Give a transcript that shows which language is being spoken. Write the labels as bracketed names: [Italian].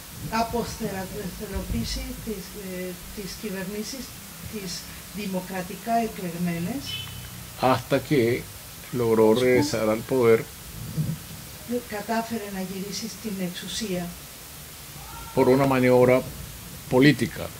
[Greek] αποσταθεροποιήσει τις κυβερνήσεις, τις δημοκρατικά εκλεγμένες, [Spanish] hasta que logró regresar al poder [Greek] κατάφερε να γυρίσει στην εξουσία [Spanish] por una maniobra política.